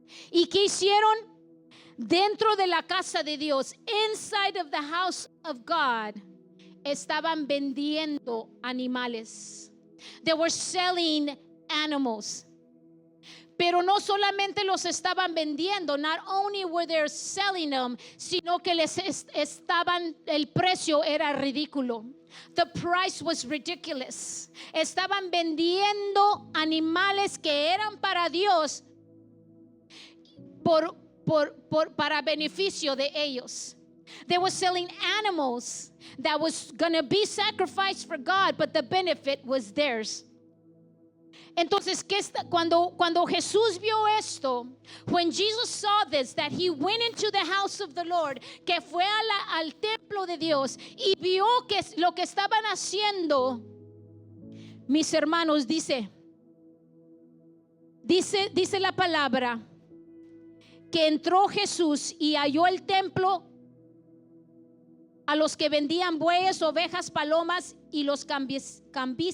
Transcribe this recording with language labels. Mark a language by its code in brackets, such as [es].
[es] ¿Y qué hicieron? Dentro de la casa de Dios, [en] inside of the house of God, [es] estaban vendiendo animales. [en] They were selling animals. [es] Pero no solamente los estaban vendiendo, [en] not only were they selling them, [es] sino que el precio era ridículo. [en] The price was ridiculous. [es] Estaban vendiendo animales que eran para Dios para beneficio de ellos. [en] They were selling animals that was going to be sacrificed for God, but the benefit was theirs. [es] Entonces, cuando Jesús vio esto, [en] when Jesus saw this, that he went into the house of the Lord, [es] que fue al templo de Dios, y vio que lo que estaban haciendo, mis hermanos, dice la palabra, que entró Jesús y halló el templo a los que vendían bueyes, ovejas, palomas y los cambistas